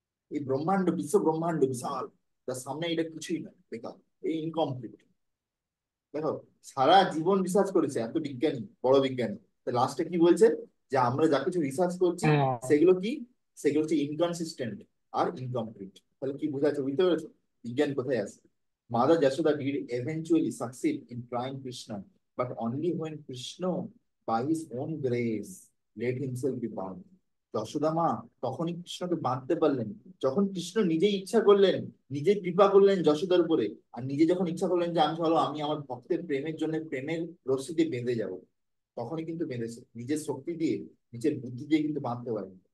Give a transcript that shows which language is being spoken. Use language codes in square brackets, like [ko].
[bn] এই ব্রহ্মাণ্ড, বিশ্ব ব্রহ্মাণ্ড বিশাল, তার সামনে এটা কিছুই না, বেকার, এই ইনকমপ্লিট। দেখো, সারা জীবন রিসার্চ করেছে এত বিজ্ঞানী, বড় বিজ্ঞানী, লাস্টে কি বলছে? যে আমরা যা কিছু রিসার্চ করছি হ্যাঁ সেগুলো কি? সেগুলো হচ্ছে ইনকনসিস্টেন্ট আর ইনকমপ্লিট। তাহলে কি বোঝাচ্ছে, বুঝতে পেরেছো বিজ্ঞান কোথায় আছে? [en] Mother Yashoda did eventually succeed in trying Krishna, but only when Krishna by his own grace let himself be bound। [bn] Yashoda মা তখনই কৃষ্ণকে বাঁধতে পারলেন, যখন কৃষ্ণ নিজেই ইচ্ছা করলেন, নিজে কৃপা করলেন যশোদার উপরে। আর নিজে যখন ইচ্ছা করলেন যে আমি চলো আমি আমার ভক্তের প্রেমের জন্য প্রেমের রশ্মিতে বেঁধে যাব, তখনই কিন্তু বেঁধেছে, নিজের শক্তি দিয়ে, নিজের বুদ্ধি দিয়ে কিন্তু বাঁধতে পারেন।